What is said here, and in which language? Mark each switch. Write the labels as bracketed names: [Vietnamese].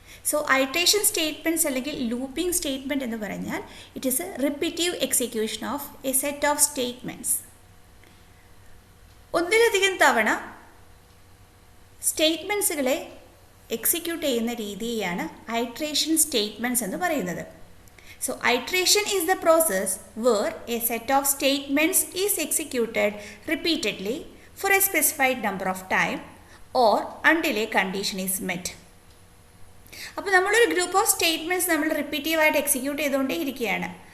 [English] so iteration statements അല്ലെങ്കിൽ looping statement [Malayalam] എന്ന് പറഞ്ഞാൽ [English] It is a repetitive execution of a set of statements. [Malayalam] ഒന്നിലധികം തവണ സ്റ്റേറ്റ്മെൻറ്റ്സുകളെ എക്സിക്യൂട്ട് ചെയ്യുന്ന രീതിയെയാണ് ഐട്രേഷൻ സ്റ്റേറ്റ്മെൻറ്റ്സ് എന്ന് പറയുന്നത്. [English] So iteration is the process where a set of statements is executed repeatedly for a specified number of time or until a condition is met. [Malayalam] അപ്പോൾ നമ്മളൊരു group of statements നമ്മൾ റിപ്പീറ്റീവായിട്ട് execute ചെയ്തുകൊണ്ടേ ഇരിക്കുകയാണ്.